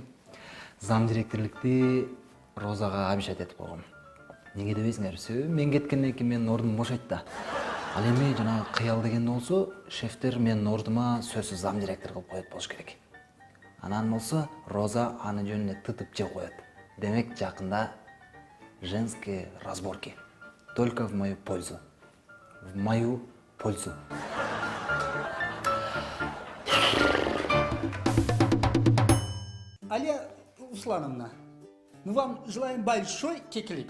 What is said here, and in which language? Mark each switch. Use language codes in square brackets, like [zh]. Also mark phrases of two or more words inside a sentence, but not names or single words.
[ky] Зам директорлукты Розага обещать этип койгом. Неге дебейсиңерби? Мен кеткенден кийин менин ордум бошойт да. Ал эми жанагы кыял деген болсо, шефтер менин ордума сөзсүз зам директор кылып коет болуш керек. Анан болсо, Роза аны жөнүнө тытып жеп коет. Демек, жакында [ru] женские разборки. Только в мою пользу. В мою пользу. Алия Руслановна, мы вам желаем большой кекелик.